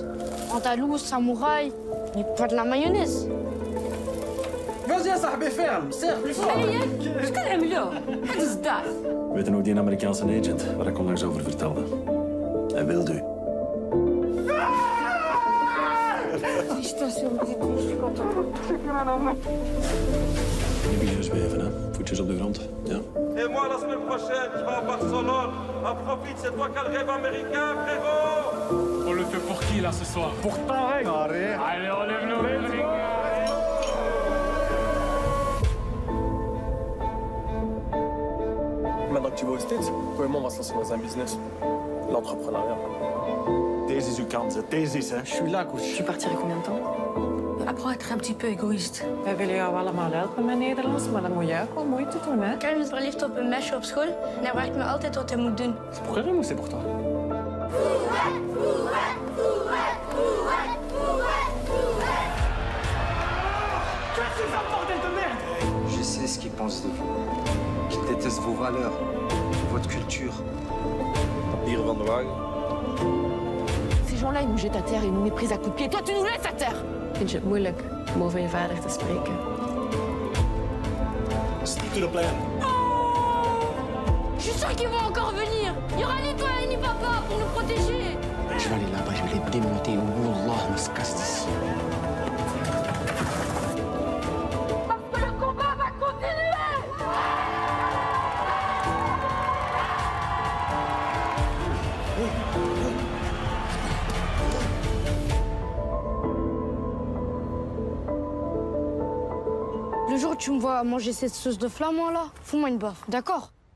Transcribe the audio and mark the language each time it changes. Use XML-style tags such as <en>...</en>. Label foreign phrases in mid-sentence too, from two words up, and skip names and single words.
<fr>Andalouse, samouraï, mais pas de la mayonnaise. Vas-y</fr> <ar>يا صاحبي</ar> <fr>ferme, serre plus fort.</fr> <nl>Wat kan hem lo? Wat is dat? Weet je nog die Amerikaanse agent waar ik onlangs over vertelde? Hij wil u. Niet beginnen zweven, hè? Voetjes op de grond, ja?</nl> <fr>Et moi, la semaine prochaine, je vais à Barcelone. En profite, c'est toi qui as le rêve américain, frérot. On le fait pour qui, là, ce soir? Pour Tarek. Allez, on lève nos rêves, les gars. Maintenant que tu vas aux States, toi et moi, on va se lancer dans un business. L'entrepreneuriat.</fr> <nl>Deze is uw kans, hè? Deze is, hè?</nl> <fr>Je suis là, coach. Tu partirais combien de temps? Apprends à être un petit peu égoïste.</fr> <nl>Wij willen jou allemaal helpen met Nederlands, maar dan moet jij ook wel moeite doen, hè? Karim is verliefd op een meisje op school en hij vraagt me altijd wat hij moet doen.</nl> <fr>C'est pour Karim ou c'est pour toi? Je sais ce qu'ils pensent de vous. Qu'ils détestent vos valeurs, votre culture.</fr> <nl>Hier van de Wagen.</nl> <fr>Ces gens-là, ils nous jettent à terre, ils nous méprisent à coups de pied. Toi, tu nous laisses à terre!</fr> <nl>Vind je het moeilijk om over je vader te spreken?</nl> <en>Stick to the plan.</en> <fr>Je suis sûr qu'ils vont encore venir. Il y aura ni toi ni papa pour nous protéger. Je vais aller là-bas, je vais les démonter. Wallah, on se casse d'ici. Parce que le combat va continuer. Le jour où tu me vois manger cette sauce de flamand là, fous-moi une baffe, d'accord?</fr>